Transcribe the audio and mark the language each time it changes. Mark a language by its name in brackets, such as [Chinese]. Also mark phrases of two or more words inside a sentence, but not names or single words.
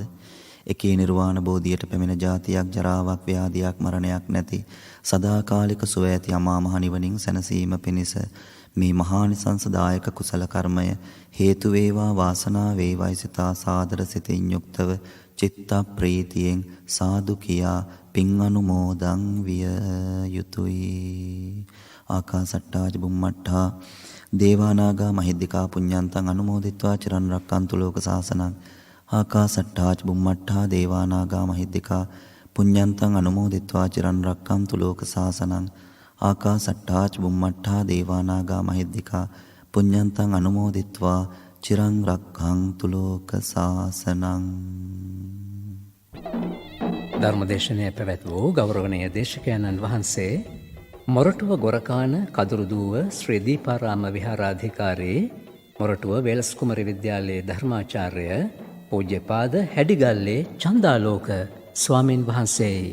[Sinhala] එකේ නිර්වාණ බෝධියට පැමිණ ජාතියක් ජරාවක් ව්‍යාධියක් මරණයක් නැති සදාකාලික සුව ඇති අමා මහ නිවනින් සැනසීම පිණිස මේ මහානිසංසදායක කුසල කර්මය හේතු වේවා වාසනාව වේවායි සිතා සාදර සිතින් යුක්තව චිත්ත ප්‍රීතියෙන් සාදු කියා පින් අනුමෝදන් විය යුතුයි. [Pali] ආකාසට්ටාජ බුම්මට්ටා දේවානාගා මහිද්దికා පුඤ්ඤන්තං අනුමෝදිත්වා චිරන් රක්칸තු ලෝක සාසනං. ආකාසට්ටාච බුම්මට්ටා දේවානාගා මහිද්దికා පුඤ්ඤන්තං අනුමෝදිත්වා චිරන් රක්칸තු ලෝක සාසනං. ආකාසට්ටාච බුම්මට්ටා දේවානාගා මහිද්దికා පුඤ්ඤන්තං අනුමෝදිත්වා චිරන් රක්ඛන්තු ලෝක සාසනං. [Sinhala] ධර්මදේශනය පැවැත් වූ ගෞරවනීය දේශකයන්න් වහන්සේ මොරටුව ගොරකාන කදුරුදුව ශ්‍රී දීපාරාම විහාරාධිකාරී මොරටුව වෙලස් කුමරි විද්‍යාලයේ ධර්මාචාර්ය පූජ්‍යපාද හැඩිගල්ලේ චන්දාලෝක ස්වාමීන් වහන්සේයි.